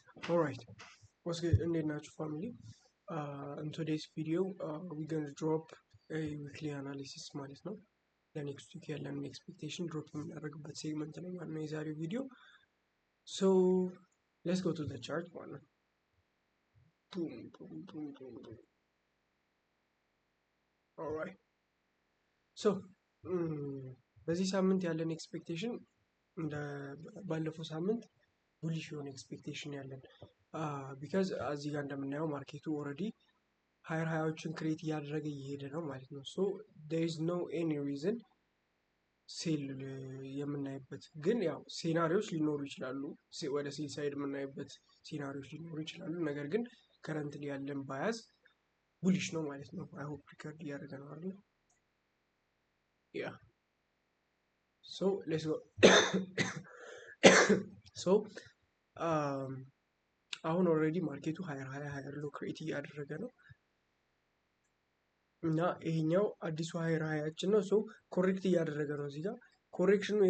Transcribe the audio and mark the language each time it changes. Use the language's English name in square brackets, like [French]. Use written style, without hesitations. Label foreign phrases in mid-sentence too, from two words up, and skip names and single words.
[English] Alright, what's good in nature family? In today's video, we're going to drop a weekly analysis [Amharic] ማለት ነው ለኔክስት ዊክ ያለንን ኤክስፔክቴሽን ድሮፕ የምናደርግበት ሴግመንት ነው ማለት ነው የዛሬው ቪዲዮ። [English] So let's go to the chart [Amharic] ማለት ነው። [English] Alright, so [Amharic] በዚህ ሳምንት ያለን ኤክስፔክቴሽን እንደ ባለፈው ሳምንት bullish የሆነ ኤክስፔክቴሽን ያለን ቢካዝ እዚህ ጋር እንደምናየው ማርኬቱ ኦልሬዲ ሃየር ሃዮችን ክሬት እያደረገ እየሄደ ነው ማለት ነው። [English] so there is no any reason [Amharic] ሴል የምናይበት ግን ያው ሴናሪዮች ሊኖሩ ይችላሉ፣ ወደ [English] sell side [Amharic] የምናይበት ሴናሪዮች ሊኖሩ ይችላሉ። ነገር ግን ከረንትሊ ያለን ባያዝ ቡሊሽ ነው ማለት ነው። [English] I hope record [Amharic] እያደረገ ነው አይደል? ያ [English] so let's go so [Amharic] አሁን ኦልሬዲ ማርኬቱ [English] higher low [Amharic] ክሬት እያደረገ ነው እና ይሄኛው አዲሱ ሃየር ሃያችን ነው። ሶ ኮሬክት እያደረገ ነው። እዚህ ጋር ኮሬክሽኑ የቱ